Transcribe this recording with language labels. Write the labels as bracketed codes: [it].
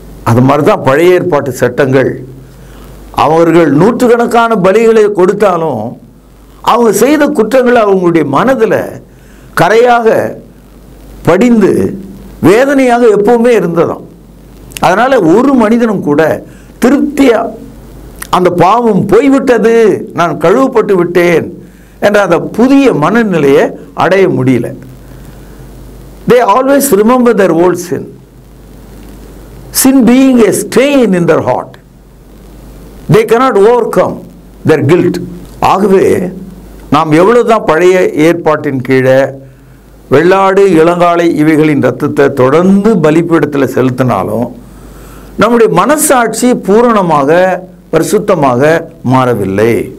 [ta] அது மாதிரி தான் பழைய ஏற்பாட்டு சட்டங்கள். அவர்கள் நூற்றுக்கணக்கான பலிகளை கொடுத்தாலும் அவங்க செய்த குற்றங்கள் அவங்களுடைய மனதில் கரையாக படிந்து வேதனையாக எப்பவுமே இருந்ததாம். அதனால் ஒரு மனிதனும் கூட திருப்தியாக அந்த பாவம் போய்விட்டது, நான் கழுவப்பட்டு விட்டேன் என்ற அந்த புதிய மனநிலையை அடைய முடியல. [en] They always remember their old sin. Sin being a stain in their heart, they cannot overcome their guilt. [ta] ஆகவே நாம் எவ்வளவுதான் பழைய ஏற்பாட்டின் கீழே வெள்ளாடு இளங்காளை இவைகளின் இரத்தத்தை தொடர்ந்து பலிபீடத்தில் செலுத்தினாலும் நம்முடைய மனசாட்சி பூரணமாக பரிசுத்தமாக மாறவில்லை.